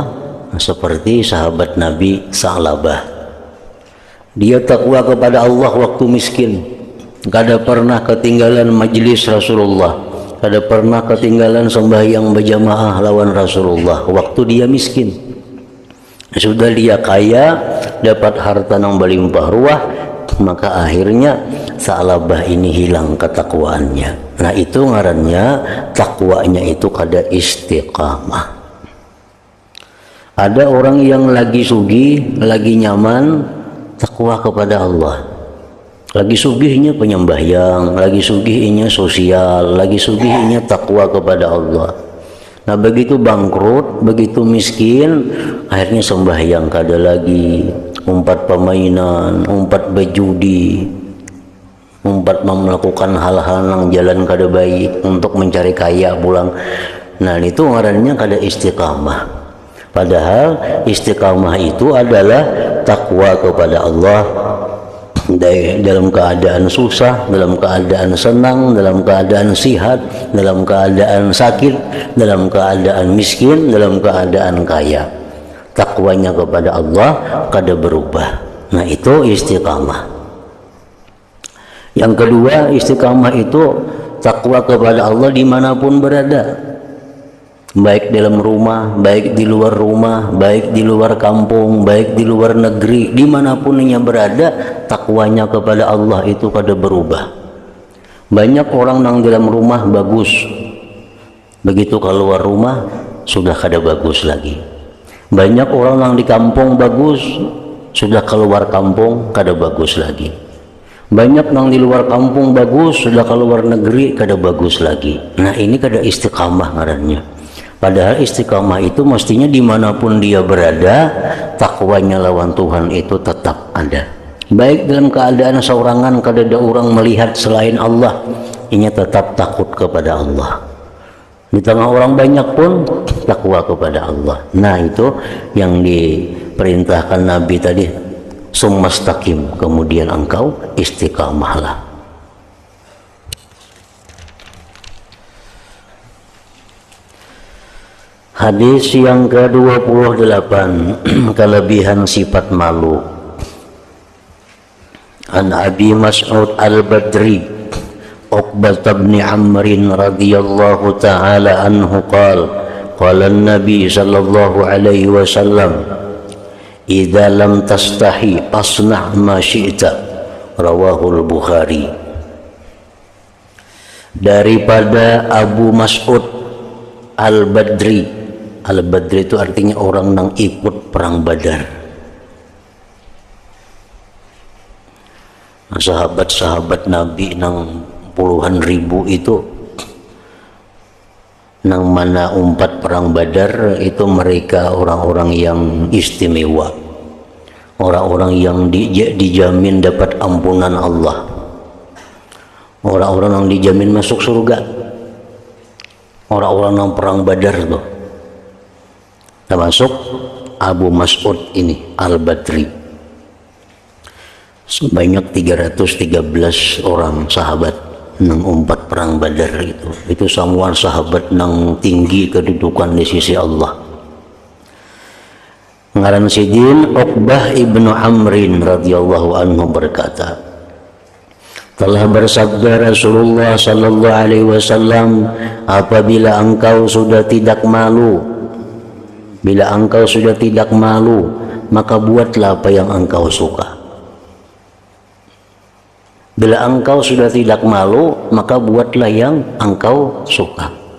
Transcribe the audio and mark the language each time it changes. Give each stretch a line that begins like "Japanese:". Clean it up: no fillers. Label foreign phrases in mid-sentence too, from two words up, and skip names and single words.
Banjar: Seperti sahabat Nabi Sa'labah, dia takwa kepada Allah waktu miskin, kada pernah ketinggalan majelis Rasulullah, kada pernah ketinggalan sembahyang berjamaah lawan Rasulullah waktu dia miskin.
Indonesian: Sudah dia kaya, dapat harta yang berlimpah ruah, maka akhirnya Sa'labah ini hilang ketakwaannya.
Banjar: Nah, itu ngarannya takwanya itu kada istiqamah. Ada orang yang lagi sugih, lagi nyaman, takwa kepada Allah. Lagi sugihnya penyembahyang, lagi sugihnya sosial, lagi sugihnya takwa kepada Allah. Nah, begitu bangkrut, begitu miskin, akhirnya sembahyang kada lagi, umpat permainan, umpat berjudi, umpat melakukan hal-hal yang jalan kada baik untuk mencari kaya pulang. Nah, itu ngarannya kada istiqamah.
Indonesian: Padahal istiqamah itu adalah takwa kepada Allah dalam keadaan susah, dalam keadaan senang, dalam keadaan sihat, dalam keadaan sakit, dalam keadaan miskin, dalam keadaan kaya.
Banjar: Takwanya kepada Allah kada berubah. Nah, itu istiqamah. Yang kedua, istiqamah itu takwa kepada Allah dimanapun berada, baik dalam rumah, baik di luar rumah, baik di luar kampung, baik di luar negeri, dimanapun ia berada, takwanya kepada Allah itu kada berubah. Banyak orang yang dalam rumah bagus, begitu keluar rumah sudah kada bagus lagi. Banyak orang yang di kampung bagus, sudah keluar kampung kada bagus lagi. Banyak yang di luar kampung bagus, sudah keluar negeri kada bagus lagi. Nah ini kada istiqamah ngarannya. Padahal istiqamah itu mestinya dimanapun dia berada, takwanya lawan Tuhan itu tetap ada. Baik dalam keadaan seorangan kada ada orang melihat selain Allah,
Indonesian: ini tetap takut kepada Allah. Di tengah orang banyak pun takwa kepada Allah. Nah itu yang diperintahkan Nabi tadi, summastaqim, kemudian engkau istiqamahlah. Hadis yang ke-28, kelebihan sifat malu.
Arabic: عن أبي مسعود البدري عقبة بن عمرو رضي الله تعالى عنه قال النبي صلى الله عليه وسلم إذا لم تستحي فاصنع ما شئت رواه البخاري.
Indonesian: Daripada Abu Mas'ud Al-Badri. Al-Badri itu artinya orang yang ikut perang Badar.
Banjar: Sahabat-sahabat Nabi nang puluhan ribu itu, nang mana umpat
Indonesian: perang Badar itu mereka orang-orang yang istimewa, orang-orang yang dijamin dapat ampunan Allah, orang-orang yang dijamin masuk surga, orang-orang yang perang Badar tuh, termasuk Abu Mas'ud ini Al-Badri.
Banjar: Sebanyak 313 orang sahabat nang umpat perang Badar itu semua sahabat nang tinggi kedudukan di sisi Allah. Ngaran sidin Uqbah ibnu Amrin
Arabic: رضي الله عنه
Banjar: berkata, telah bersabda Rasulullah
Arabic: صلى الله عليه وسلم,
Banjar: apabila engkau sudah tidak malu, bila engkau sudah tidak malu, maka buatlah apa yang engkau suka.
Indonesian: Bila engkau sudah tidak malu, maka buatlah yang engkau suka.